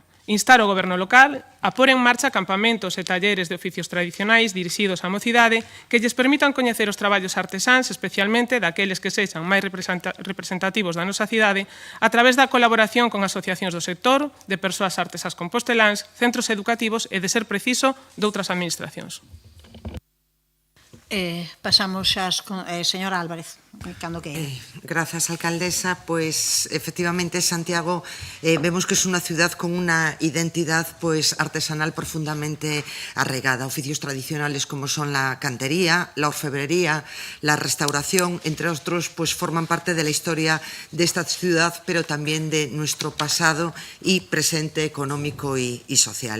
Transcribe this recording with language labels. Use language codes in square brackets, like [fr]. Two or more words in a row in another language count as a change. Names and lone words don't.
[gl] Instar o Goberno local a pôr en marcha campamentos e talleres de oficios tradicionais dirixidos á mocidade que lles permitan coñecer os traballos artesáns, especialmente daqueles que sexan máis representativos da nosa cidade, a través da colaboración con asociacións do sector, de persoas artesás composteláns, centros educativos e, de ser preciso, doutras administracións. Pasamos xa señora Álvarez, cando que... [es] Gracias, alcaldesa. Pues efectivamente Santiago vemos que es una ciudad con una identidad artesanal profundamente arraigada. Oficios tradicionales como son la cantería, la orfebrería, la restauración, entre otros, forman parte de la historia de esta ciudad, pero también de nuestro pasado y presente económico y social.